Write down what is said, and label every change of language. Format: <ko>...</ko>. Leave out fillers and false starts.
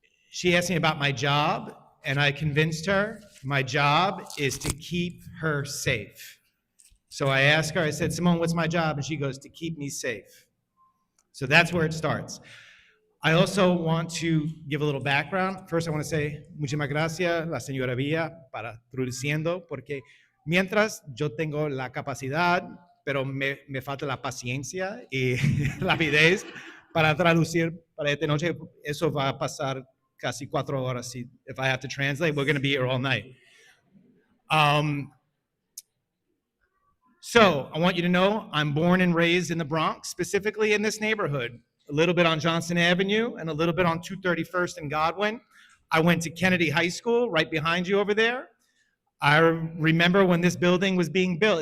<en>She asked me about my job, and I convinced her my job is to keep her safe. So I asked her, I said, Simone, what's my job? And she goes, to keep me safe. So that's where it starts. I also want to give a little background.</en> <es>First, I want to say, muchísimas gracias, la señora Villa, para traduciendo, porque mientras yo tengo la capacidad, pero me falta la paciencia y la rapidez para traducir para esta noche, eso va a pasar casi 4 horas.</es> <en>If I have to translate, we're going to be here all night. So I want you to know I'm born and raised in the Bronx, specifically in this neighborhood, a little bit on Johnson Avenue and a little bit on 231st and Godwin. I went to Kennedy High School right behind you over there. I remember when this building was being built.</en>